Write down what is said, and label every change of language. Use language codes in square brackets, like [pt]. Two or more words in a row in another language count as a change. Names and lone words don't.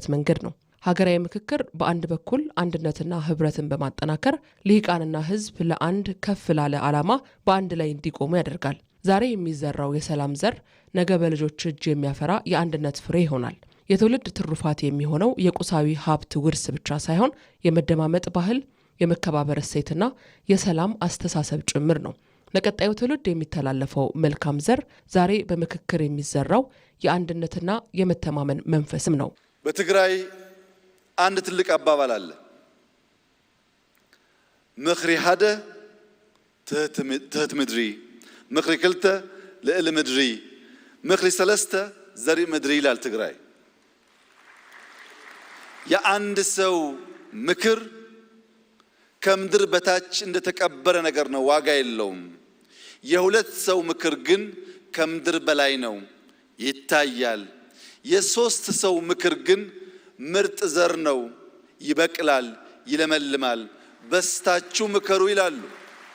[am] መንገድ ነው። ሀገራዊ ምክክር በአንድ በኩል አንድነትና ህብረትን በማጠናከር ልሂቃንና ህዝብ ለአንድ ከፍ ላለ ዓላማ በአንድ ላይ እንዲቆሙ ያደርጋል። ዛሬ የሚዘራው የሰላም ዘር ነገ በልጆች እጅ የሚያፈራ የአንድነት ፍሬ ይሆናል። የትውልድ ትሩፋት የሚሆነው የቁሳዊ ሀብት ውርስ ብቻ ሳይሆን የመደማመጥ ባህል፣ የመከባበር እሴትና የሰላም አስተሳሰብ ጭምር ነው። ለቀጣዩ ትውልድ የሚተላለፈው መልካም ዘር ዛሬ በምክክር የሚዘራው የአንድነትና የመተማመን መንፈስም ነው። በትግራይ አንድ ትልቅ አባባል አለ። [ti] ምክሪ ሓደ ትህት ምድሪ፣ ምክሪ ክልተ ልዕሊ ምድሪ፣ ምክሪ ሰለስተ ዘሪእ ምድሪ [am] ይላል ትግራይ። የአንድ ሰው ምክር ከምድር በታች እንደተቀበረ ነገር ነው፣ ዋጋ የለውም። የሁለት ሰው ምክር ግን ከምድር በላይ ነው፣ ይታያል። የሶስት ሰው ምክር ግን ምርጥ ዘር ነው፣ ይበቅላል፣ ይለመልማል። በስታችሁ ምከሩ ይላሉ።